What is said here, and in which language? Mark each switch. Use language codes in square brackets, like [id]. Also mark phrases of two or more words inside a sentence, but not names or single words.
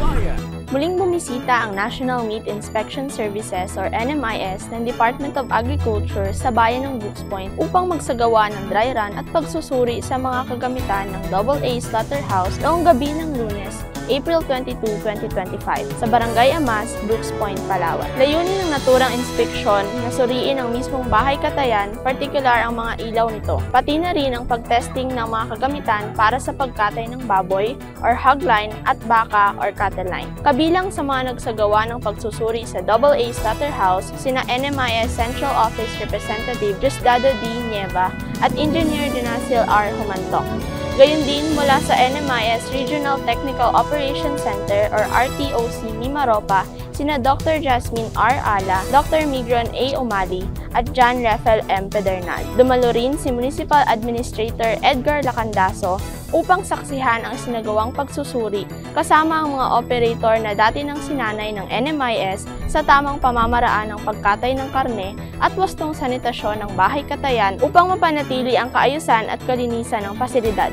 [tl] Muling bumisita ang National Meat Inspection Services or NMIS ng Department of Agriculture sa bayan ng Brooks Point upang magsagawa ng [en] dry run [tl] at pagsusuri sa mga kagamitan ng AA Slaughterhouse noong gabi ng Lunes, April 22, 2025 sa Barangay Amas, Brooks Point, Palawan. Layunin ng naturang inspeksyon na suriin ang mismong bahay katayan, partikular ang mga ilaw nito, pati na rin ang pagtesting ng mga kagamitan para sa pagkatay ng baboy or [en] hog line [tl] at baka or [en] cattle line. [tl] Kabilang sa mga nagsagawa ng pagsusuri sa AA Slaughterhouse, sina NMIS Central Office Representative Diosdado D. Nieva at Engineer Dinasil R. Humantok. Gayon din mula sa NMIS Regional Technical Operations Center or RTOC Mimaropa, sina Dr. Jasmine R. Ala, Dr. Migron A. Umali, at John Rafael M. Pedernal. Dumalo rin si Municipal Administrator Edgar Lacandaso upang saksihan ang sinagawang pagsusuri kasama ang mga operator na dati ng sinanay ng NMIS sa tamang pamamaraan ng pagkatay ng karne at wastong sanitasyon ng bahay katayan upang mapanatili ang kaayusan at kalinisan ng pasilidad.